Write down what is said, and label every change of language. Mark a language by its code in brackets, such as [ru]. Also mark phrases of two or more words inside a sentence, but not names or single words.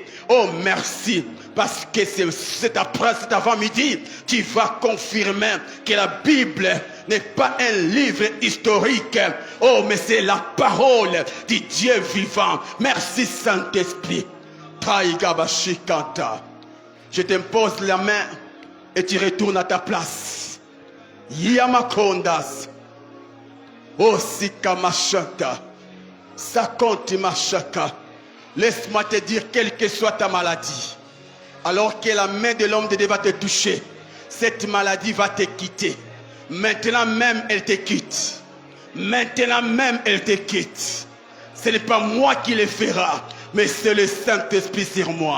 [fr] Oh merci, parce que cet avant-midi, tu vas confirmer que la Bible n'est pas un livre historique. Oh, mais c'est la parole du Dieu vivant. Merci Saint-Esprit. Je t'impose la main et tu retournes à ta place. Yamakondas. Osika machaka. Sakonti machaka. Laisse-moi te dire, quelle que soit ta maladie, alors que la main de l'homme de Dieu va te toucher, cette maladie va te quitter. Maintenant même, elle te quitte. Maintenant même, elle te quitte. Ce n'est pas moi qui le fera, mais c'est le Saint-Esprit sur moi.